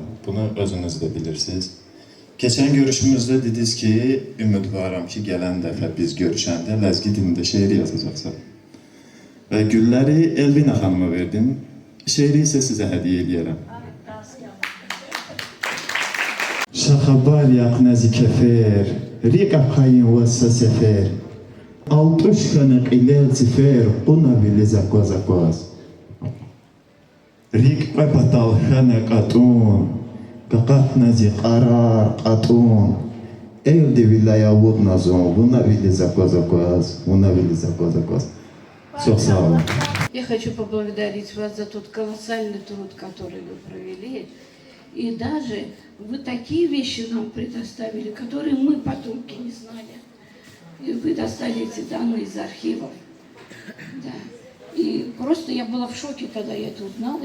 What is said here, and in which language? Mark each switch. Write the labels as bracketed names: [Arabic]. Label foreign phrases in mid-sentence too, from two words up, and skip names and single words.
[Azerbaijani] Bunu özünüz də bilirsiniz. Keçən görüşümüzdə dediniz ki, ümidvaram ki, gələn dəfə biz görüşəndə ləzgi dilində şeir yazacaqsan. Və gülləri Elvina xanıma verdim. Şeiri isə sizə hədiyyə eləyərəm. [Lezghian] Şaxabar yaqnəzi kəfər, riqa qayın vəsə səfər, altuş xanıq iləl zifər, quna vili zakvaz. Riqa batal xanıq atun, qaqatnəzi qarar qatun, evdi vilaya vudnazun, quna vili zakvaz, quna vili zakvaz. [Azerbaijani] Çox sağ olun. [Russian] Я хочу поблагодарить вас за тот колоссальный труд, который вы провели. И даже вы такие вещи нам предоставили, которые мы, потомки, не знали. И вы достали эти данные из архивов. Да. И просто я была в шоке, когда я это узнала.